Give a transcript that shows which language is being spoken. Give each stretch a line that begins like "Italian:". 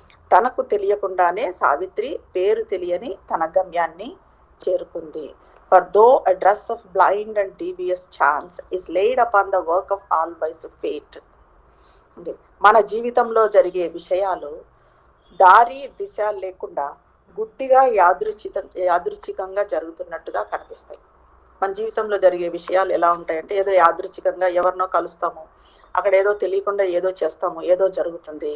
Telugu: తనకు తెలియకుండానే సావిత్రి పేరు తెలియని తన గమ్యాన్ని చేరుకుంది.
English: For though a dress of blind and devious chance is laid upon the work of all wise fate.
Telugu: మన జీవితంలో జరిగే విషయాలు దారి దిశ లేకుండా గుడ్డిగా యాదృచ్ఛికంగా జరుగుతున్నట్టుగా కనిపిస్తాయి. మన జీవితంలో జరిగే విషయాలు ఎలా ఉంటాయంటే, ఏదో యాదృచ్ఛికంగా ఎవరినో కలుస్తాము, అక్కడ ఏదో తెలియకుండా ఏదో చేస్తాము, ఏదో జరుగుతుంది.